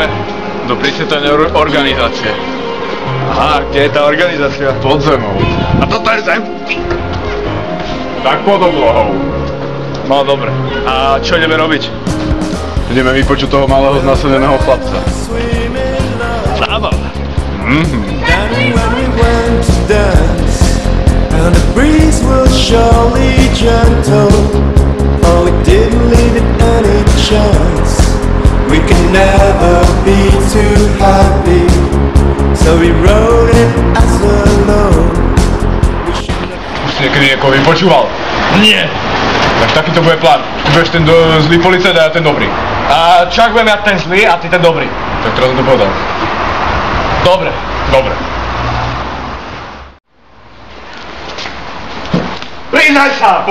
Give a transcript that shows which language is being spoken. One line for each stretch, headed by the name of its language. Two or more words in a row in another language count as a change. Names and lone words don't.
Slovak: Do prísvetenej organizácie. Aha, kde je tá organizácia? Pod zemou. A toto je zem? Tak pod oblohou. No dobre. A čo ideme robiť? Ideme vypočuť toho malého znásilneného chlapca. Zábav.
English: And the breeze was surely gentle. Oh, we didn't leave it any chance. We can never be too happy. So we wrote it as alone.
Slovak: Už si niekedy niekoho vypočúval? Nie. Tak takýto bude plán. Ty budeš ten zlý policajt a ja ten dobrý. A čak budem ja ten zlý a ty ten dobrý. Tak teraz som to povedal. Dobre. Dobre. Priznaj sa!